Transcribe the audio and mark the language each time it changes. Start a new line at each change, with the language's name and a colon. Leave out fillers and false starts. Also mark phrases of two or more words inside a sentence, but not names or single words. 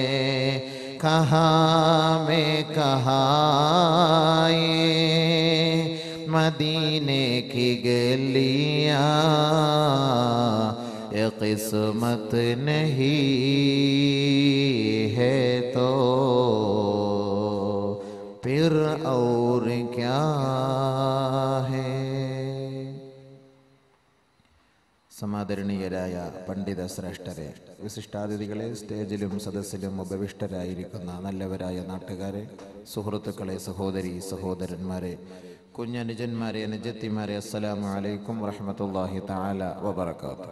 Urdu: کہاں میں کہاں یہ مدینے کی گلیاں، یہ قسمت نہیں ہے تو پھر اور کیا ہے؟
Malayalam: സമാദരണീയരായ പണ്ഡിത ശ്രേഷ്ഠരെ, വിശിഷ്ടാതിഥികളെ, സ്റ്റേജിലും സദസ്സിലും ഉപവിഷ്ടരായിരിക്കുന്ന നല്ലവരായ നാട്ടുകാരെ, സുഹൃത്തുക്കളെ, സഹോദരി സഹോദരന്മാരെ, കുഞ്ഞനുജന്മാരെ, അനുജത്തിമാരെ,
Arabic: السلام عليكم ورحمة الله تعالى وبركاته.